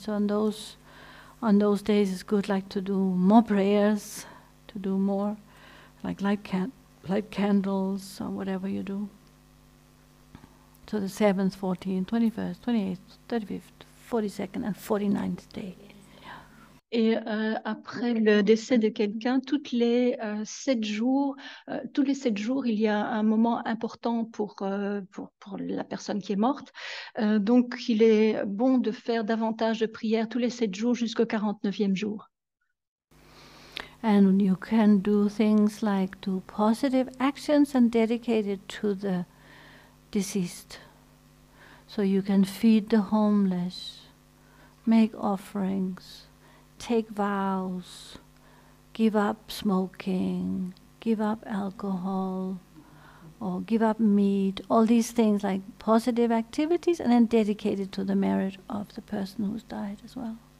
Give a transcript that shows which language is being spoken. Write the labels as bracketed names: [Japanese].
[English] So on those days, it's good, like, to do more prayers, to do more, like light candles or whatever you do. So the 7th, 14th, 21st, 28th, 35th, 42nd and 49th day. [French] Et après le décès de quelqu'un, tous les 7 jours, il y a un moment important pour la personne qui est morte. Donc, il est bon de faire davantage de prières tous les 7 jours jusqu'au 49e jour. [English] And you can do things like do positive actions and dedicate it to the deceased. So you can feed the homeless, make offerings, take vows, give up smoking, give up alcohol, or give up meat, all these things like positive activities, and then dedicate it to the merit of the person who's died as well.